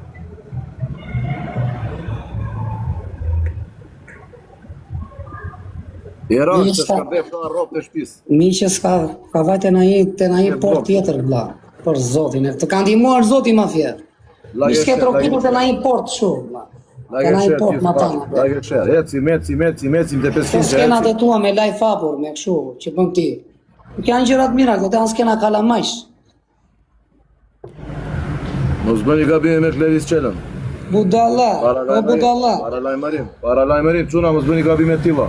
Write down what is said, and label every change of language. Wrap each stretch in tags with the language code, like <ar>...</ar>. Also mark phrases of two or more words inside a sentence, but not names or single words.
<sq>I ranë të shkërdef të arrop të shpis. Mi që s'ka vajte na i port tjetër, vlla. Për zotin, të kanë ndihmuar zoti mafia. Mi s'ke trokitur të na i port shumë, vlla. Të na i port ma tana.</sq> <en>Like e share,</en> <sq>ecim të 500 Të skena të tua me live fapur, me këshu, që bëm ti. Nuk janë gjërat mira, këto janë skena kalamajsh. Mos bëni gabime me Klevis Qelën. Budalla, o budalla. Para lajmërim, quna mos bëni gabime tilla.</sq>